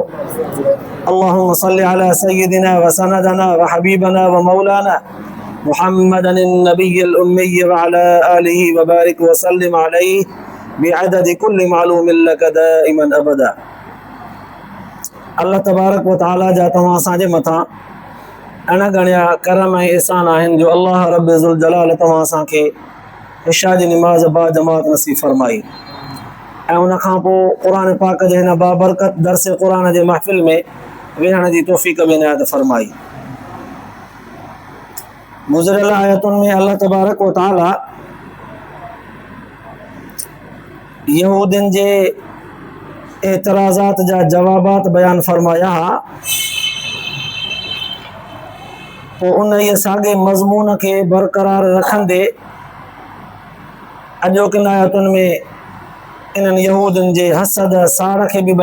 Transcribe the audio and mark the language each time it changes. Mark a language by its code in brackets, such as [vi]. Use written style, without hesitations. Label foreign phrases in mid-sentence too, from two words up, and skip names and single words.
[ar] اللهم صل على سيدنا وسندنا وحبيبنا ومولانا محمدا النبي الأمي وعلى آله وبارك وسلم عليه بعدد كل معلوم لك دائما أبدا. اللہ تبارک و تعالی [sd] جا تمام असांजे मथां अणगणिया करम ऐं एहसान आहिनि जो अल्लाह [ar] رب ذو الجلال [sd] तव्हां असांखे इशा जी निमाज़ बा जमात नसीब फरमाई ऐं उन खां पोइ क़ुर पाक जे हिन बाबरकत दर्स क़ुर जे महफ़िल में वेहण जी तौफ़ीक़ बि इनायत फरमाई। गुज़िरियल आयतुनि में [ar] الله تبارك وتعالى [sd] यहूदियुनि जे एतराज़ात जा जवाबात बयान फरमाया हा। पोइ उन इहे साॻे मज़मून खे बरक़रार रखंदे अॼोकिन आयतुनि में इन्हनि यहूदियुनि जे हसद साड़ खे बि